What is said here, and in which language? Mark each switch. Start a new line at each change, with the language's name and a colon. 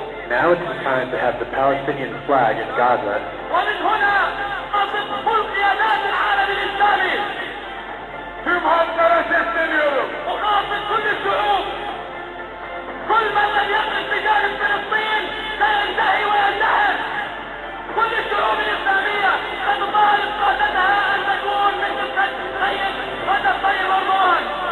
English: Now it's time to have the Palestinian flag in Gaza.
Turkish: Tüm halklara sesleniyorum.
Arabic: كل الشعوب. كل من لم يقف بجانب فلسطين سينتهي وينتهر. كل الشعوب الإسلامية ستطالب قادتها أن تكون مثل قد السيد رجب طيب أردوغان.